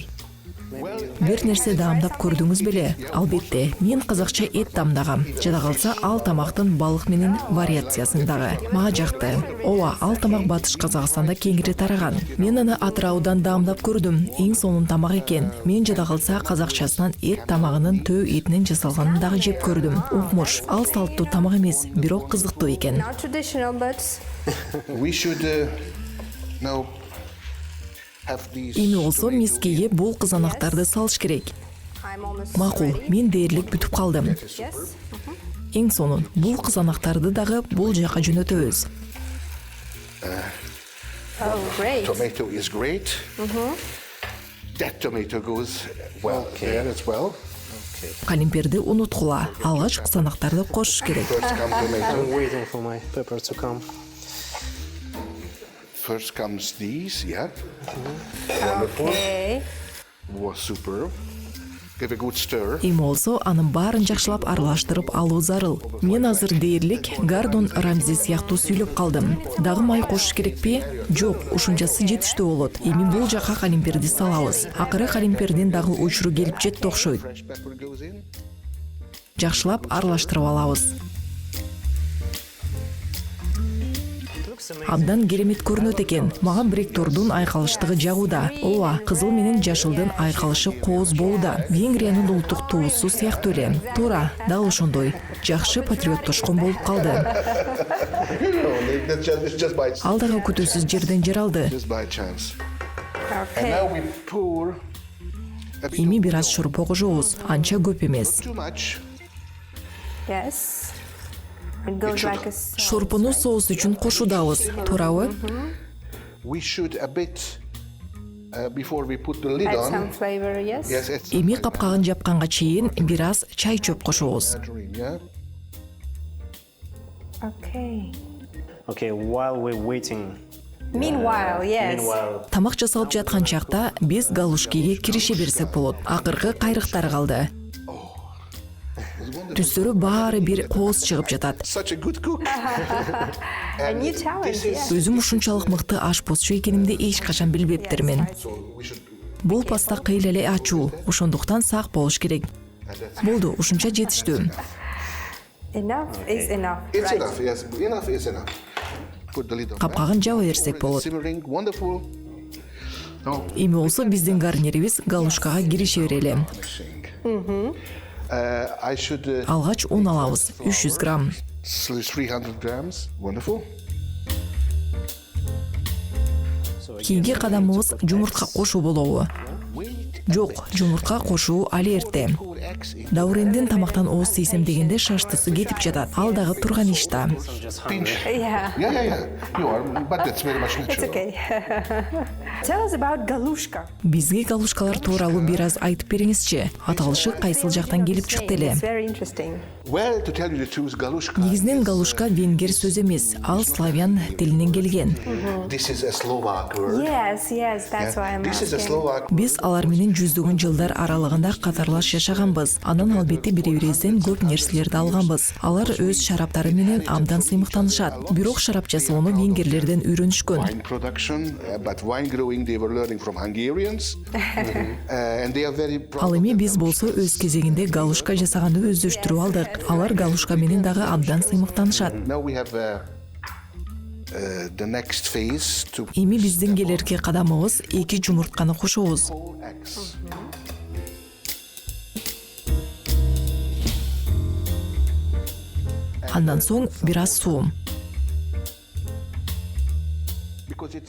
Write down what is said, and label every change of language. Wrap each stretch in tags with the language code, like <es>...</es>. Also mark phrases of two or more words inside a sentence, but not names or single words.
<ky>Бир нерсе даамдап көрдүңүз беле? Албетте, мен казакча эт даамдагам. Жада калса ал тамактын балык менен вариациясындагы. Мага жакты. Ооба, ал тамак Батыш Казакстанда кеңири тараган. Мен аны Атыраудан даамдап көрдүм. Эң сонун тамак экен. Мен жада калса казакчасынан эт тамагынын төө этинен жасалганын дагы жеп көрдүм. Укмуш, ал салттуу тамак эмес, бирок кызыктуу экен.</ky> <en>Not traditional, but we should now have these.</en> <ky>Эми болсо мискейге бул кызанактарды салыш керек.</ky> <en>I'm almost</en> <ky>Макул,</ky> <en>ready.</en> <ky>мен дээрлик бүтүп калдым.</ky> <en>Yes.</en> <ky>Эң сонун, бул кызанактарды дагы бул жака жөнөтөбүз.</ky> <en>Oh, great. Tomato is great. That tomato goes well there as well.</en> <ky>Калемперди унуткула. Алгач кызанактарды кошуш керек.</ky> <en>First comes tomato. I'm waiting for my pepper to come. First comes these. Yeah. Okay. Was super. Give a good stir.</en> <ky>Эми болсо анын баарын жакшылап аралаштырып алуу зарыл. Мен азыр дээрлик Гардон Рамзи сыяктуу сүйлөп калдым. Дагы май кошуш керекпи? Жок, ушунчасы жетиштүү болот. Эми бул жака калемперди салабыз. Акыры калемпердин дагы учуру келип жетти окшойт.</ky> <en>Fresh pepper goes in.</en> <ky>Жакшылап аралаштырып алабыз. Абдан керемет көрүнөт экен. Мага бректордун айкалыштыгы жагууда. Ооба, кызыл менен жашылдын айкалышы кооз болууда. Венгриянын улуттук туусу сыяктуу эле. Туура, дал ошондой. Жакшы патриоттошкон болуп калды.</ky> <en>It's just by</en> <ky>Ал дагы күтүүсүз жерден жер алды.</ky> <en>just by chance. And Okay. now we pour a bit</en> <ky>Эми бир аз шорпо кошобуз. Анча көп эмес.</ky> <en>too much. Yes. It goes like a sauce.</en> <ky>Шорпону соус үчүн кошуудабыз. Туурабы?</ky> <en>We should a bit before we put the lid Add some on. flavor, yes. Yes, it's</en> <ky>Эми капкагын жапканга чейин бир аз чай чөп кошобуз.</ky> <en>margarine, yeah. Okay. Okay, while we're waiting. Meanwhile, yes. Meanwhile,</en> <ky>Тамак жасалып жаткан чакта биз галушкиге кирише берсек болот. Акыркы кайрыктары калды. Түстөрү баары бир кооз чыгып жатат.</ky> <en>Such a good cook. A new challenge, yes.</en> <ky>Өзүм ушунчалык мыкты ашпозчу экенимди эч качан билбептермин.</ky> <en>So we should.</en> <ky>Бул паста кыйла эле ачуу, ошондуктан сак болуш керек. Болду, ушунча жетиштүү.</ky> <en>Enough is enough. It's right? enough. Yes, enough is enough. Put the lid on.</en> <ky>Капкагын жаба берсек болот.</ky> <en>Simmering, wonderful. No,</en> <ky>Эми болсо биздин гарнирибиз галушкага кирише берели.</ky> <en>I should</en> <ky>Алгач un алабыз, 300 грамм.</ky> <en>300 grams. Wonderful.</en> <ky>Кийинки кадамыбыз жумуртка кошуу болобу. Жок, жумуртка кошуу али эрте. Даурендин тамактан ооз тийсем дегенде шаштысы кетип жатат. Ал дагы турган иш да.</ky> <en>Pinch. Yeah. Yeah. You are, but that's very much It's natural. okay. Tell us about galushka.</en> <ky>Бизге галушкалар тууралуу бир аз айтып бериңизчи. Аталышы кайсыл жактан келип чыкты эле?</ky> <en>It's very interesting. Well, to tell you the truth, galushka.</en> <ky>Негизинен галушка венгер сөз эмес, ал славян тилинен келген.</ky> <en>This is a Slovak word. Yes, that's why I'm This is a asking. Slovak.</en> <ky>Биз алар менен жүздөгөн жылдар аралыгында катарлаш жашаганбыз. Анан албетте бири-бирибизден көп нерселерди алганбыз. Алар өз шараптары менен абдан сыймыктанышат. Бирок шарап жасоону венгерлерден үйрөнүшкөн.</ky> <en>Wine production, but wine growing they were learning from Hungarians. And they are very</en> <ky>Ал эми биз болсо өз кезегинде галушка жасаганды өздөштүрүп алдык. Алар галушка менен дагы абдан сыймыктанышат.</ky> <en>Now we have the next phase to</en> <ky>Эми биздин келерки кадамыбыз эки жумуртканы кошобуз.</ky> <en>eggs.</en> <ky>Андан соң бир аз суу.</ky> <en>Because it's</en>